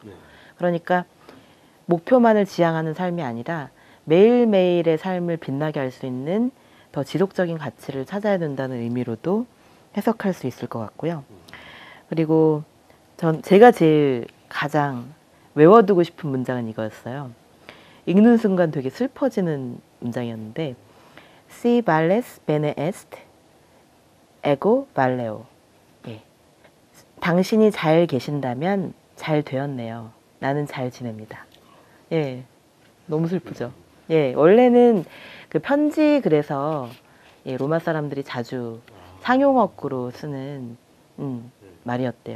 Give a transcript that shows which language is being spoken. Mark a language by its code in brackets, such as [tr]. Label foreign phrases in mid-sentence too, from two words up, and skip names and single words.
[ko] 그러니까 목표만을 지향하는 삶이 아니라 매일매일의 삶을 빛나게 할 수 있는 더 지속적인 가치를 찾아야 된다는 의미로도 해석할 수 있을 것 같고요. 그리고 제가 제일 가장 외워두고 싶은 문장은 이거였어요. 읽는 순간 되게 슬퍼지는 문장이었는데 [la] Si vales bene est, ego valeo. [ko] 예. 당신이 잘 계신다면 잘 되었네요. 나는 잘 지냅니다. 예, 너무 슬프죠. 예, 원래는 그 편지 그래서 예, 로마 사람들이 자주 상용어구로 쓰는 말이었대요.